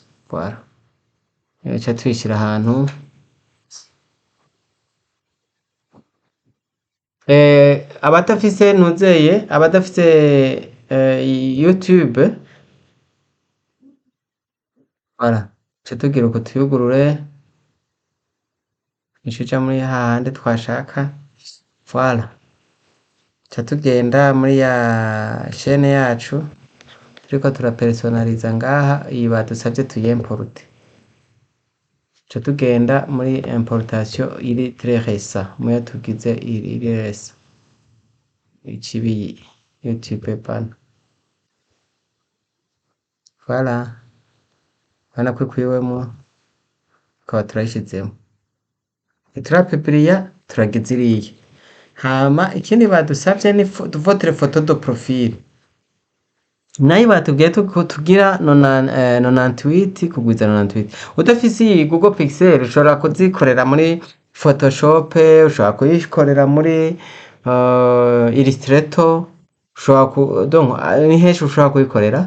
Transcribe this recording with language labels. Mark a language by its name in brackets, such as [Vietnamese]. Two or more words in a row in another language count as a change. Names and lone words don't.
[Rundi] Voilà, ica tuyishira ahantu abadafise YouTube, voilà, ca tugira uko tuyugurure ica muri hahandi twashaka. Voilà, ca tugenda muri ya chaîne yacu turiko turapersonaliza ngaha, iyi badusavye tuyimporte. Ca tugenda muri importation iri [French] très récent, [Rundi] muyo tugize iri récent, icibi YouTube pana. Voilà, urabona ko ikwiwemwo, tukaba turayishizemwo, ntiturapublier, turagize iriya. Hama ikindi badusavye ni [French] votre photo de profil, [Rundi] nayo batubwiye ko tugira 98 kugwiza 98. Udafise iyi Google Pixel ushobora kuzikorera muri Photoshop, ushobora kuyikorera muri Illustrator, ushobora ni henshi ushobora kuyikorera.